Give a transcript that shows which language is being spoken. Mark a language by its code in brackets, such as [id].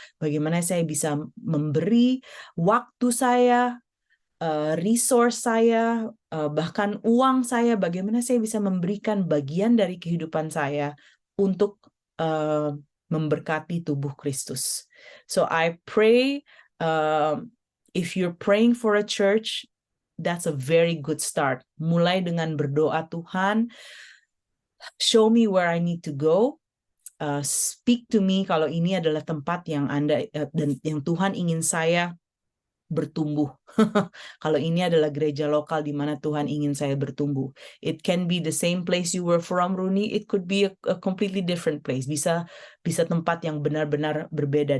[id] Bagaimana saya bisa memberi waktu saya, resource saya, bahkan uang saya, bagaimana saya bisa memberikan bagian dari kehidupan saya untuk memberkati tubuh Kristus. [en] So I pray, if you're praying for a church, that's a very good start. [id] Mulai dengan berdoa, [en] Tuhan, show me where I need to go. Speak to me [id] kalau ini adalah tempat yang dan yang Tuhan ingin saya bertumbuh. Kalau ini adalah gereja lokal di mana Tuhan ingin saya bertumbuh. [en] It can be the same place you were from, Runi. It could be a completely different place. [id] Bisa tempat yang benar-benar berbeda.